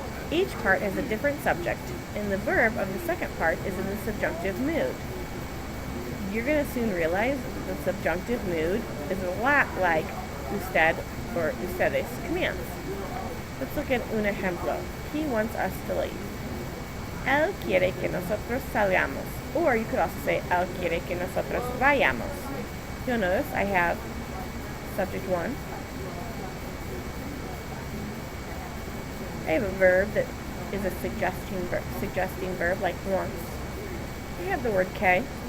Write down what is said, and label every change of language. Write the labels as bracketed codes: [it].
[en] Each part has a different subject, and the verb of the second part is in the subjunctive mood. You're going to soon realize that the subjunctive mood is a lot like usted or ustedes commands. Let's look at [es] un ejemplo. [en] He wants us to leave. [es] Él quiere que nosotros salgamos. [en] Or you could also say, [es] él quiere que nosotros vayamos. [en] You'll notice I have subject 1. I have a verb that is a suggesting verb like wants. I have the word que.